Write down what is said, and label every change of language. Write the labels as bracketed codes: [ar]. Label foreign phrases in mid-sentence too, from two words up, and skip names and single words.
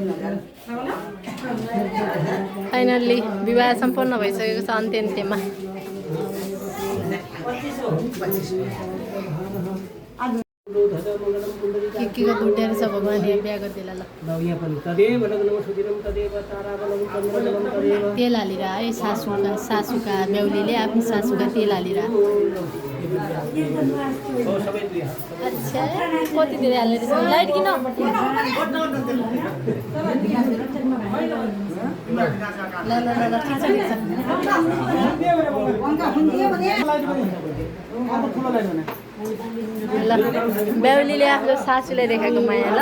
[ne] फाइनल्ली विवाह सम्पन्न भइसकेको छ अन्त्यमा के गुड्डेर छ भगवान्ले बिहा गरिदिएला ल यहाँ पनि [sa] तदेव नमस्कृतिरम तदेव ताराबलम चन्द्रबलम तदेव [ne] तेल हालेर है सासूका बेहुलीले आफ्नो सासूका तेल हालेर सबै दुई हात अच्छा कति धेरै हाल्ने रहेछ लाइट किन ल ल ल ठिक छ ल बेहुलीले आफ्नो सासूलाई देखाएको माया ल